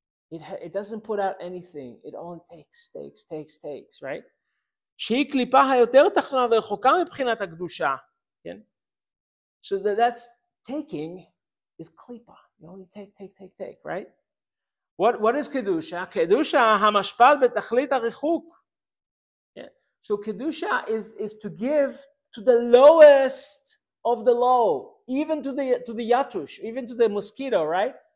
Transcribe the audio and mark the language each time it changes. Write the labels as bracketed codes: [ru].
[en] It doesn't put out anything. It only takes, right? [he] שהיא קליפה היותר תחתונה ורחוקה מבחינת הקדושה. כן? [en] So that's taking is klipa. You only take, right? What is kedusha? [he] Kedusha hamashpal betachlit harichuk. Yeah. [en] So kedusha is to give to the lowest of the low, even to the yatush, even to the mosquito, right?